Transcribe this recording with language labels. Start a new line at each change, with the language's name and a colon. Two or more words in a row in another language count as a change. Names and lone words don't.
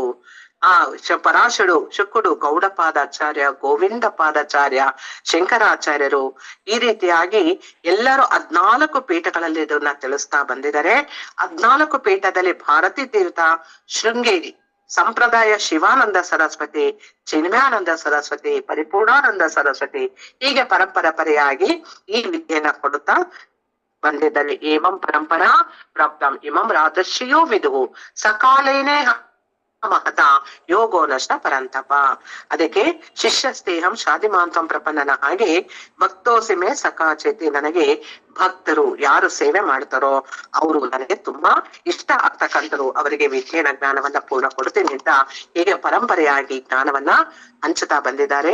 Kannada: ಪರಾಶರು, ಶುಕುಡು, ಗೌಡಪಾದಾಚಾರ್ಯ, ಗೋವಿಂದ ಪಾದಾಚಾರ್ಯ, ಶಂಕರಾಚಾರ್ಯರು ಈ ರೀತಿಯಾಗಿ ಎಲ್ಲರೂ 14 ಪೀಠಗಳಲ್ಲಿ ಇದನ್ನ ತಿಳಿಸ್ತಾ ಬಂದಿದ್ದಾರೆ. 14 ಪೀಠದಲ್ಲಿ ಭಾರತೀ ತೀರ್ಥ, ಶೃಂಗೇರಿ ಸಂಪ್ರದಾಯ, ಶಿವಾನಂದ ಸರಸ್ವತಿ, ಚಿನ್ಮಯಾನಂದ ಸರಸ್ವತಿ, ಪರಿಪೂರ್ಣಾನಂದ ಸರಸ್ವತಿ ಹೀಗೆ ಪರಂಪರೆಯಾಗಿ ಈ ವಿದ್ಯೆಯನ್ನ ಕೊಡುತ್ತಾ ಬಂದಿದ್ದಾರೆ.
Sanskrit: ಏವಂ ಪರಂಪರಾ ಪ್ರಾಪ್ತಂ ಇಮಂ ರಾಜರ್ಷಿಯೋ ವಿದುಹು ಸಕಾಲೇನೇ ಮಹತ ಯೋಗೋ ನಷ್ಟ ಪರಂತಪ.
Kannada: ಅದಕ್ಕೆ
Sanskrit: ಶಿಷ್ಯ ಸ್ನೇಹಂ ಶಾದಿಮಾಂತಂ ಪ್ರಪನ್ನನ
Kannada: ಹಾಗೆ
Sanskrit: ಭಕ್ತೋಸಿಮೆ ಸಕಾಚೇತಿ,
Kannada: ನನಗೆ ಭಕ್ತರು ಯಾರು ಸೇವೆ ಮಾಡ್ತಾರೋ ಅವರು ನನಗೆ ತುಂಬಾ ಇಷ್ಟ ಆಗ್ತಕ್ಕಂಥರು, ಅವರಿಗೆ ವಿದ್ಯೆಯ ಜ್ಞಾನವನ್ನ ಪೂರ್ಣ ಕೊಡ್ತೀನಿ ಅಂತ ಹೀಗೆ ಪರಂಪರೆಯಾಗಿ ಜ್ಞಾನವನ್ನ ಹಂಚುತ್ತಾ ಬಂದಿದ್ದಾರೆ.